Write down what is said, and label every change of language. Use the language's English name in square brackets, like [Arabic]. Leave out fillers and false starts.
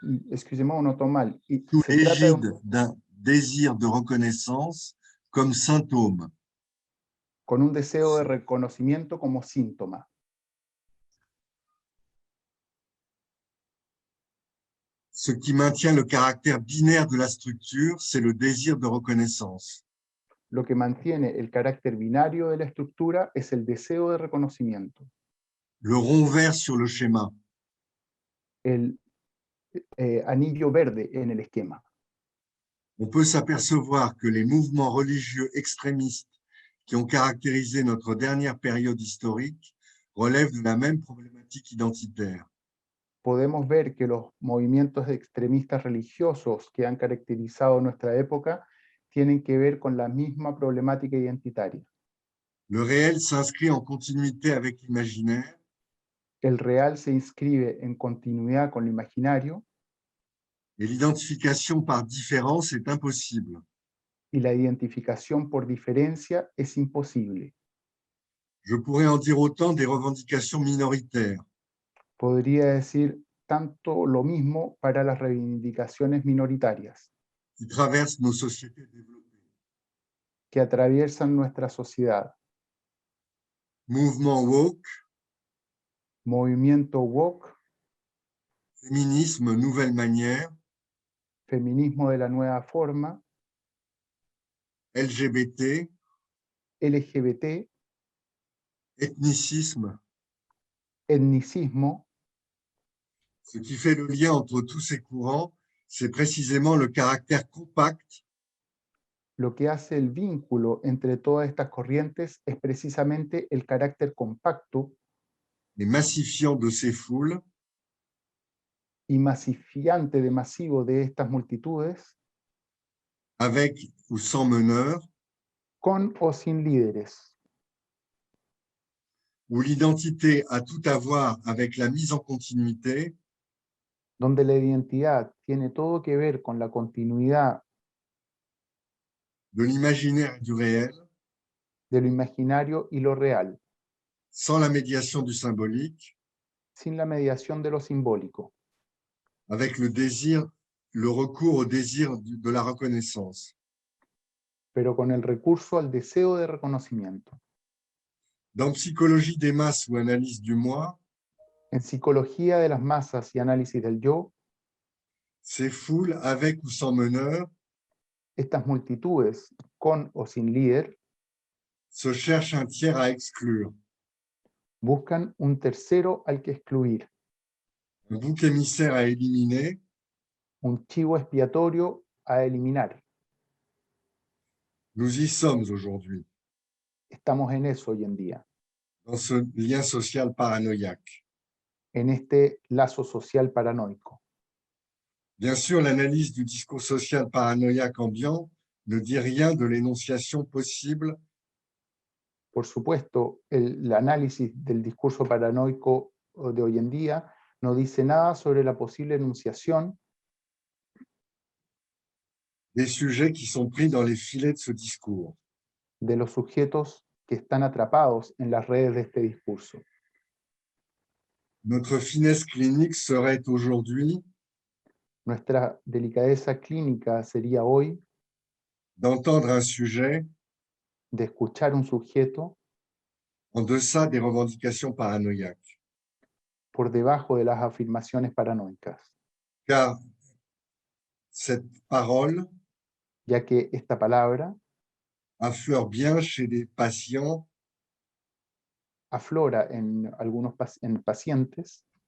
[French] excusez-moi, on entend mal. sous [Spanish] Se trata [French] l'égide d'un désir de reconnaissance comme symptôme. [Spanish] con un deseo de reconocimiento como síntoma. [French] Ce qui maintient le caractère binaire de la structure, c'est le désir de reconnaissance. [Spanish] Lo que mantiene el carácter binario de la estructura es el deseo de reconocimiento. [French] Le rond vert sur le schéma, [Spanish] El anillo verde en el esquema. [French] on peut s'apercevoir que les mouvements religieux extrémistes qui ont caractérisé notre dernière période historique relèvent de la même problématique identitaire. [Spanish] Podemos ver que los movimientos extremistas religiosos que han caracterizado nuestra época tienen que ver con la misma problemática identitaria. [French] Le réel s'inscrit en continuité avec l'imaginaire, [Spanish] El real se inscribe en continuidad con lo imaginario [French] et l'identification par différence est impossible. [Spanish] y la identificación por diferencia es imposible. [French] Je pourrais en dire autant des revendications minoritaires, [Spanish] Podría decir tanto lo mismo para las reivindicaciones minoritarias [French] qui traversent nos sociétés développées. [Spanish] que atraviesan nuestra sociedad. [French] Mouvement woke, [Spanish] Movimiento woke, [French] féminisme nouvelle manière, [Spanish] feminismo de la nueva forma, [French] LGBT, [Spanish] LGBT, [French] ethnicisme. [Spanish] etnicismo. [French] Ce qui fait le lien entre tous ces courants, c'est précisément le caractère compact [Spanish] Lo que hace el vínculo entre todas estas corrientes es precisamente el carácter compacto [French] et massifiant de ces foules, [Spanish] y masifiante de masivo de estas multitudes, [French] avec ou sans meneur, [Spanish] con o sin líderes, [French] où l'identité a tout à voir avec la mise en continuité, [Spanish] donde la identidad tiene todo que ver con la continuidad [French] de l'imaginaire et du réel, [Spanish] de lo imaginario y lo real, [French] sans la médiation du symbolique, [Spanish] sin la mediación de lo simbólico, [French] avec le désir, le recours au désir de la reconnaissance. [Spanish] pero con el recurso al deseo de reconocimiento. [French] Dans Psychologie des masses ou Analyse du moi, [Spanish] En Psicología de las masas y análisis del yo, [French] ces foules, avec ou sans meneur, [Spanish] estas multitudes, con o sin líder, [French] se cherchent un tiers à exclure, [Spanish] buscan un tercero al que excluir, [French] un bouc émissaire à éliminer, [Spanish] un chivo expiatorio a eliminar. [French] nous y sommes aujourd'hui, [Spanish] Estamos en eso hoy en día, [French] dans ce lien social paranoïaque. [Spanish] en este lazo social paranoico. [French] Bien sûr, l'analyse du discours social paranoïaque ambiant ne dit rien de l'énonciation possible [Spanish] Por supuesto, el análisis del discurso paranoico de hoy en día no dice nada sobre la posible enunciación [French] des sujets qui sont pris dans les filets de ce discours. [Spanish] de los sujetos que están atrapados en las redes de este discurso. [French] Notre finesse clinique serait aujourd'hui [Spanish] Nuestra delicadeza clínica sería hoy [French] d'entendre un sujet [Spanish] de escuchar un sujeto [French] en deçà des revendications paranoïaques. [Spanish] por debajo de las afirmaciones paranoicas, [French] Car cette parole [Spanish] ya que esta palabra [French] affleure bien chez les patients [Spanish] aflora en algunos en pacientes,